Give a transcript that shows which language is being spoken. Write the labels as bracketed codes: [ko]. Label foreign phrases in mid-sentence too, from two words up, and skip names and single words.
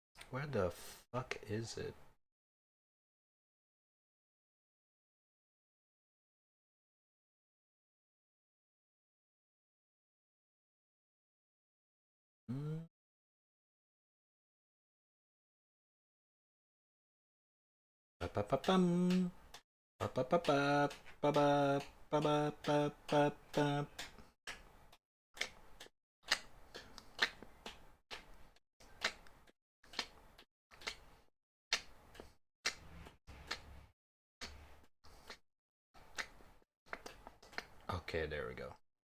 [en] Where the fuck is it? Hmm. Ba-ba-ba-bum. Ba-ba-ba-ba. Ba-ba. Ba-ba-ba-ba-ba. Okay, there we go.